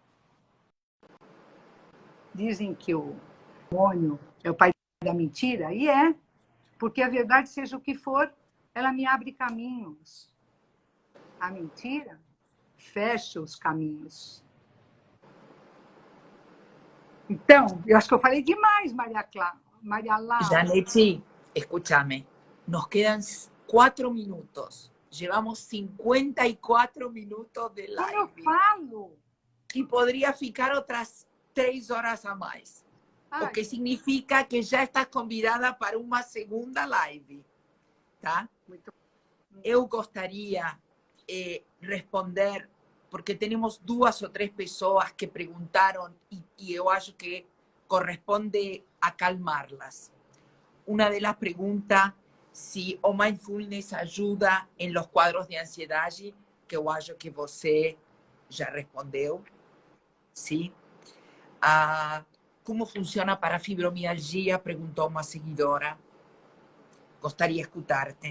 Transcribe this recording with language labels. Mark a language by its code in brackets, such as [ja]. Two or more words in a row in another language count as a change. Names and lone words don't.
[pt] Dizem que o demônio é o pai da mentira, e é. Porque a verdade, seja o que for, ela me abre caminhos. A mentira fecha os caminhos. Então, eu acho que eu falei demais, Maria Laura. [es] Janetty, escúchame, nos quedan 4 minutos. Llevamos 54 minutos de live. [pt] Como eu falo? [es] Y podría ficar otras 3 horas a más. Ai. [pt] O que significa que [es] ya estás [pt] convidada para uma segunda live. Tá? Muito... Eu gostaria responder, porque temos 2 ou 3 pessoas que perguntaram e eu acho que corresponde acalmá-las. [es] Una de las preguntas si [pt] o mindfulness ajuda em los quadros de ansiedade, que eu acho que você já respondeu. Sim. Como funciona para a fibromialgia? Perguntou uma seguidora. Gostaria de escutar-te.